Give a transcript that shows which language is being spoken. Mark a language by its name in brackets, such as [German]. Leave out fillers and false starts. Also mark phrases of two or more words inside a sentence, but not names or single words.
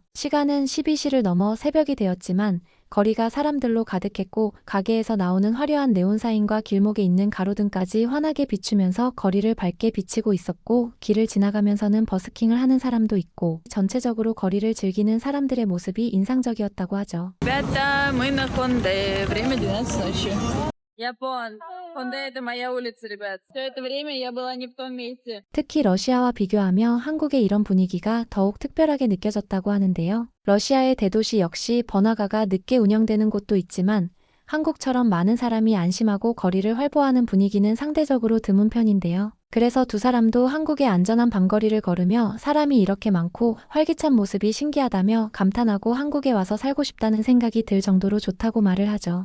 [Korean] 시간은 12시를 넘어 새벽이 되었지만 거리가 사람들로 가득했고 가게에서 나오는 화려한 네온사인과 길목에 있는 가로등까지 환하게 비추면서 거리를 밝게 비치고 있었고 길을 지나가면서는 버스킹을 하는 사람도 있고 전체적으로 거리를 즐기는 사람들의 모습이 인상적이었다고 하죠. [Russian] Ребята, мы на Хонде. Время 12 ночи. Япон. Хонде это моя улица, ребят. Все это время я была не в том месте. [Korean] 특히 러시아와 비교하며 한국의 이런 분위기가 더욱 특별하게 느껴졌다고 하는데요. 러시아의 대도시 역시 번화가가 늦게 운영되는 곳도 있지만 한국처럼 많은 사람이 안심하고 거리를 활보하는 분위기는 상대적으로 드문 편인데요. 그래서 두 사람도 한국의 안전한 밤거리를 걸으며 사람이 이렇게 많고 활기찬 모습이 신기하다며 감탄하고 한국에 와서 살고 싶다는 생각이 들 정도로 좋다고 말을 하죠.